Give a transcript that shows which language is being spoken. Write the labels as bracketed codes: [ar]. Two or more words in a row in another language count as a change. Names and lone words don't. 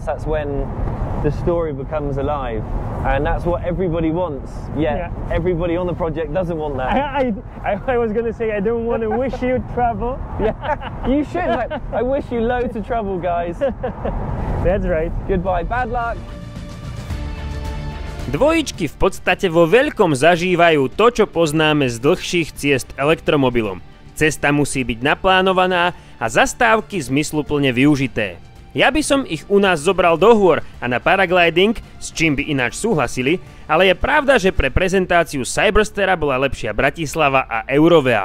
[en] That's when the story becomes alive, and that's what everybody wants. Yeah. Everybody on the project doesn't want that. I was gonna say, I don't want to wish you trouble. Yeah, you should. I wish you loads of trouble, guys. That's right. Goodbye, bad luck. [sk] Dvojičky v podstate vo veľkom zažívajú to, čo poznáme z dlhších ciest elektromobilom. Cesta musí byť naplánovaná a zastávky zmysluplne využité. Ja by som ich u nás zobral do hôr a na paragliding, s čím by ináč súhlasili, ale je pravda, že pre prezentáciu CYBERSTERa bola lepšia Bratislava a Eurovea.